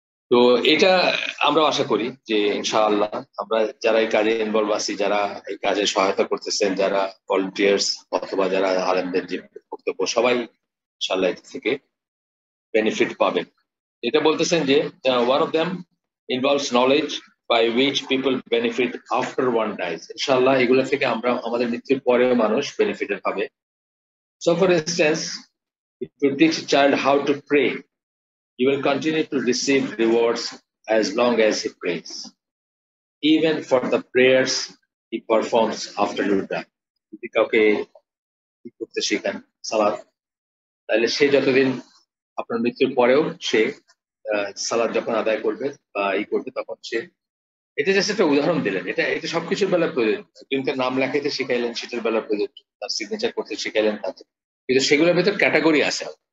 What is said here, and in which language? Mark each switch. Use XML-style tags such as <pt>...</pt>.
<bn>তো এটা আমরা আশা করি যে ইনশাআল্লাহ আমরা যারা এই কাজে ইনভলভ আছি, যারা এই কাজে সহায়তা করতেছেন, যারা ভলান্টিয়ার্স অথবা যারা আলেমদের যে বক্তব্য, সবাই ইনশাআল্লাহ এর থেকে বেনিফিট পাবেন। এটা বলতেছেন যে</bn> <en>One of them involves knowledge by which people benefit after one dies.</en> <bn>ইনশাআল্লাহ এগুলো থেকে আমরা আমাদের মৃত্যুর পরেও মানুষ বেনিফিটেড হবে।</bn> <en>So for instance, if you teach a child how to pray, you will continue to receive rewards as long as he prays, even for the prayers he performs after you die.</en> <bn>যদি কাউকে কি করতে শেখান সালাত, তাহলে সে যতদিন আপনার মৃত্যুর পরেও সে সালাত যখন আদায় করবে বা করবে, তখন সে, এটা জাস্ট একটা উদাহরণ দিলেন, এটা এটা সবকিছুর বেলা প্রয়োজন। একজনকে নাম লেখাইতে শিখাইলেন, সেটার বেলা প্রয়োজন, তার সিগনেচার করতে শিখাইলেন তাতে, কিন্তু সেগুলোর ভেতর ক্যাটাগরি আছে।</bn>